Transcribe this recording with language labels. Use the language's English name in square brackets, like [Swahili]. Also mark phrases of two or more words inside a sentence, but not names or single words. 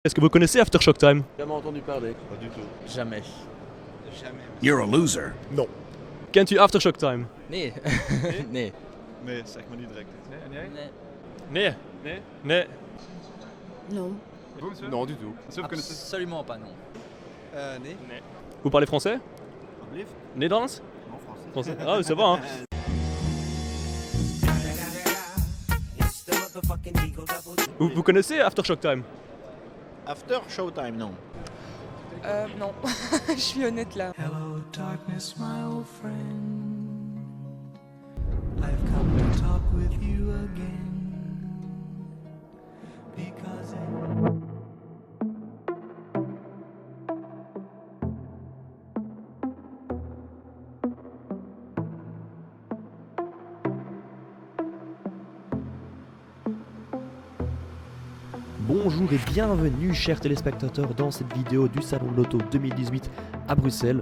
[French] Est-ce que vous connaissez Aftershock Time? Jamais entendu parler. Pas du tout. Jamais. Jamais. [English] You're a loser. [French] Non. [Dutch] Kent u Aftershock Time? Nee. Nee. Nee, zeg maar niet direct. Nee. Nee. Nee? Nee. [French] Non. Vous, monsieur? Non, du tout. Monsieur, vous connaissez? Absolument pas, non. [Dutch] Nee. [French] Vous parlez français? [Dutch] Alsjeblieft. Nederlands? [French] Non, français. Français. Ah, ça va, hein? Vous connaissez Aftershock Time? After Showtime, non. Non, je suis honnête là. [English] Hello, darkness, my old friend. I've come to talk with you again. Because [French] Bonjour et bienvenue chers téléspectateurs dans cette vidéo du Salon de l'Auto 2018 à Bruxelles.